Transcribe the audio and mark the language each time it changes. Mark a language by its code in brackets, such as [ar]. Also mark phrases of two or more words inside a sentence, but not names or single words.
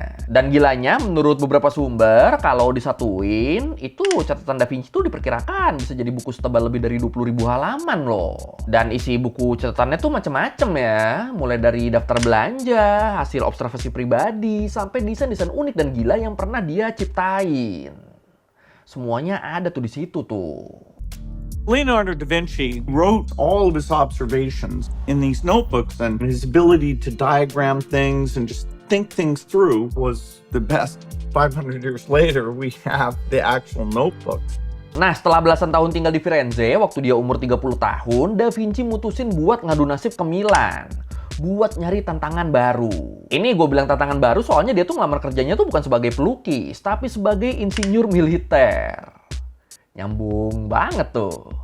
[id] Dan gilanya menurut beberapa sumber, kalau disatuin, itu catatan Da Vinci tuh diperkirakan bisa jadi buku setebal lebih dari 20.000 halaman loh. Dan isi buku catatannya tuh macem-macem ya. Mulai dari daftar belanja, hasil observasi pribadi, sampai desain-desain unik dan gila yang pernah dia ciptain. Semuanya ada tuh di situ tuh. [en] Leonardo da Vinci wrote all of his observations in these notebooks, and his ability to diagram things and just think things through was the best. 500 years later, we have the actual notebooks. [id] Nah, setelah belasan tahun tinggal di Firenze, waktu dia umur 30 tahun, Da Vinci mutusin buat ngadu nasib ke Milan. Buat nyari tantangan baru. Ini gue bilang tantangan baru soalnya dia tuh ngelamar kerjanya tuh bukan sebagai pelukis, tapi sebagai insinyur militer. Nyambung banget tuh.